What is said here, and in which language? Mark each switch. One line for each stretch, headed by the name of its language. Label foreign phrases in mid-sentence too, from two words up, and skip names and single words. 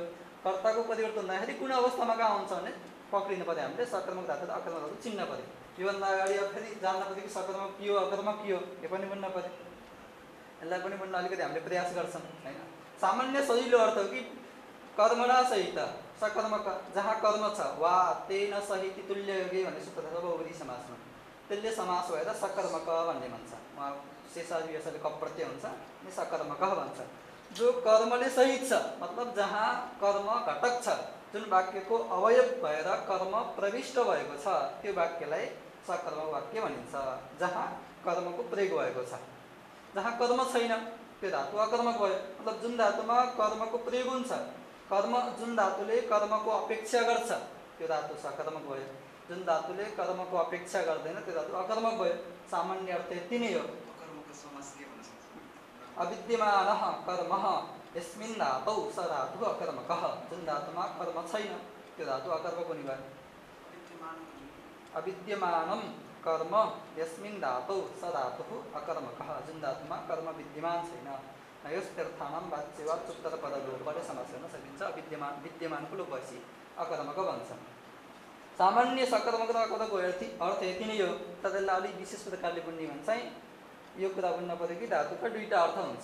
Nepali: कर्ताको परिवर्तन हुँदाखेरि कुन अवस्थामा कहाँ हुन्छ भने पक्रिनु पर्यो हामीले सकर्मक धातु र अकर्मक धातु चिन्न पर्यो। योभन्दा अगाडि फेरि जान्न पर्यो कि सकर्मक के हो अकर्मक के हो यो पनि बुझ्न पर्यो। यसलाई पनि बुझ्न अलिकति हामीले प्रयास गर्छौँ हैन। सामान्य सजिलो अर्थ हो कि कर्मणा सहित सकर्मक जहाँ कर्म छ वा
Sanskrit: तेन सहित तुल्य योगे
Nepali: भन्ने सूत्र छ बहुब्रुवी समासमा त्यसले समास भएर सकर्मक भन्ने भन्छ। उहाँ शेषादिवसले क प्रत्यय हुन्छ अनि सकर्मक भन्छ। जो कर्मले सहित छ मतलब जहाँ कर्म घटक छ जुन वाक्यको अवयव भएर कर्म प्रविष्ट भएको छ त्यो वाक्यलाई सकर्मक वाक्य भनिन्छ। जहाँ कर्मको प्रयोग भएको छ। जहाँ कर्म छैन त्यो धातु अकर्मक भयो। मतलब जुन धातुमा कर्मको प्रयोग हुन्छ कर्म जुन धातुले कर्मको अपेक्षा गर्छ त्यो धातु सकर्मक भयो। जुन धातुले कर्मको अपेक्षा गर्दैन त्यो धातु अकर्मक भयो। सामान्य अर्थ यति नै हो।
Sanskrit: अविद्यमानः कर्मः यस्मिन् धातौ स धातुः अकर्मकः।
Nepali: जुन धातुमा कर्म छैन त्यो धातु अकर्मक हुने भयो।
Sanskrit: अविद्यमानं कर्म यस्मिन् धातौ स धातुः अकर्मकः।
Nepali: जुन धातुमा कर्म विद्यमान छैन।
Sanskrit: नयोस्तर्थानां वाच्यवाच्
Nepali: उत्तरपदलोपले समास गर्न सकिन्छ। विद्यमानको लोप भएपछि अकर्मक भन्छ। सामान्य सकर्मक र अकर्मकको अर्थ यति नै हो। त्यसलाई अलि विशेष प्रकारले बुझ्ने भने चाहिँ यो कुरा बुझ्न पर्यो कि धातुका दुईटा अर्थ हुन्छ।